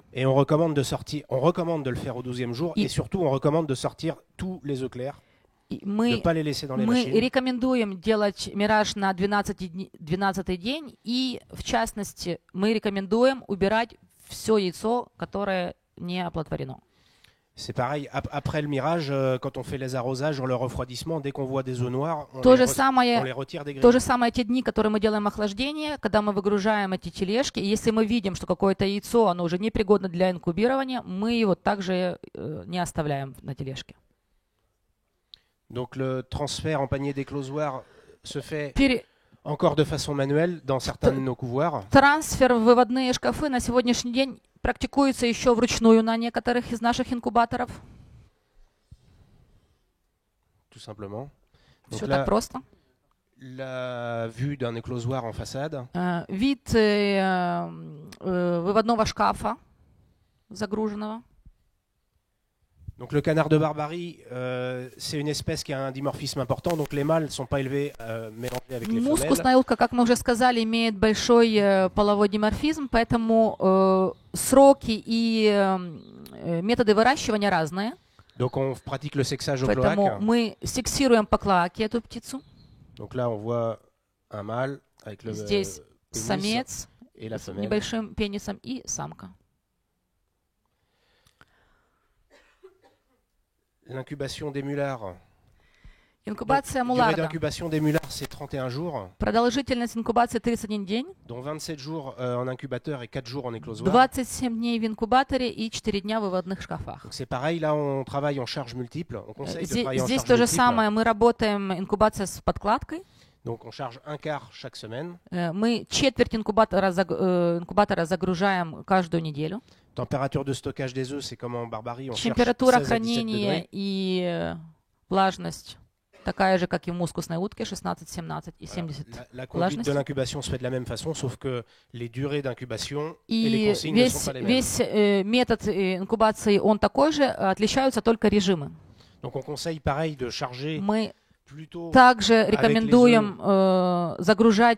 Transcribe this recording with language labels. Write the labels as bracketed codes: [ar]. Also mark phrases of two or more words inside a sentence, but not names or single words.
[fr] Et on recommande de le faire au 12e jour. Et surtout, on recommande de sortir tous les œufs clairs. De ne pas les laisser dans les machines. [ru] Мы рекомендуем делать мираж на 12-й день. И, в частности, мы рекомендуем убирать все яйцо, которое не оплодотворено. [fr] C'est pareil, après le mirage, quand on fait les arrosages, le refroidissement, dès qu'on voit des œufs noirs, on les retire des grilles. [ru] То же самое те дни, которые мы делаем охлаждение, когда мы выгружаем эти тележки, и если мы видим, что какое-то яйцо, оно уже непригодно для инкубирования, мы его также не оставляем на тележке. [fr] Donc le transfert en panier d'éclosoir se fait encore de façon manuelle dans certains de nos couvoirs. [ru] Трансфер в выводные шкафы на сегодняшний день практикуется еще вручную на некоторых из наших инкубаторов. [fr] Tout simplement. [ru] Все так просто. [fr] La vue d'un éclosoir en façade. [ru] Вид выводного шкафа загруженного. [fr] Donc le canard de Barbarie, c'est une espèce qui a un dimorphisme important, donc les mâles ne sont pas élevés mélangés avec les femelles. [ru] Мускусная утка, как мы уже сказали, имеет большой половой диморфизм, поэтому сроки и методы выращивания разные. [fr] Donc on pratique le sexage au cloaque. [ru] Поэтому мы сексируем по клоаке эту птицу. [fr] Donc là on voit un mâle avec le [ru] Здесь самец [fr] et la [ru] с [fr] femelle. [ru] небольшим пенисом и самка. [fr] L'incubation des mulards. [ru] Инкубация [fr] Durée [ru] муларда. [fr] d'incubation des mulards, c'est 31 jours, [ru] Продолжительность инкубации 31 день, [fr] dont 27 jours en incubateur et 4 jours en éclosoir. [ru] 27 дней в инкубаторе и 4 дня в выводных шкафах. [fr] Donc c'est pareil, là on travaille en charge multiple. On conseille de travailler en [ru] Здесь [fr] charge [ru] то же [fr] multiple. [ru] самое, мы работаем инкубация с подкладкой. [fr] Donc on charge un quart chaque semaine. [ru] Мы четверть инкубатора загружаем каждую неделю. [fr] Température de stockage des œufs, c'est comme en Barbarie, on cherche [ru] Температура [fr] 16 à 17 [ru] хранения [fr] degrés. [ru] и влажность такая же, как и в мускусной утке, 16, 17 и 70 [fr] La conduite de [ru] влажности. [fr] l'incubation se fait de la même façon, sauf que les durées d'incubation et les [ru] И [fr] consignes ne sont pas les mêmes. [ru] весь метод инкубации, он такой же, отличаются только режимы. [fr] Donc on conseille pareil de charger [ru] Мы [fr] plutôt [ru] также [fr] les [ru] рекомендуем загружать